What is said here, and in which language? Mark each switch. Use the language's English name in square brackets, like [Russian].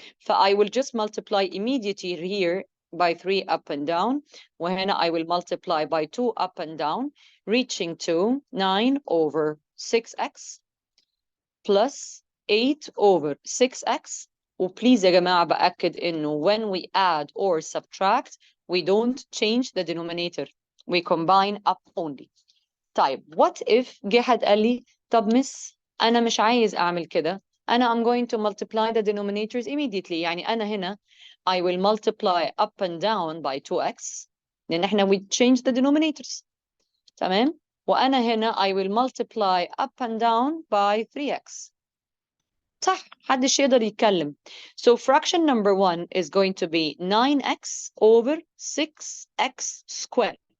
[English] I will just multiply immediately here by 3 up and down [Arabic] وهنا [English] I will multiply by 2 up and down reaching to 9 over 6x plus 8 over 6x. [Arabic] وبليز يا جماعة بأكد إنه [English] when we add or subtract we don't change the denominator, we combine up only. [Arabic] طيب what if جه حد قال لي طب مس أنا مش عايز أعمل كده، أنا [English] I'm going to multiply the denominators immediately. [Arabic] يعني أنا هنا [English] I will multiply up and down by 2x [Arabic] لأن إحنا [English] we change the denominators [Arabic] تمام، وأنا هنا [English] I will multiply up and down by 3x. [Arabic] صح محدش يقدر يتكلم. [English] So fraction number 1 is going to be 9x over 6x squared.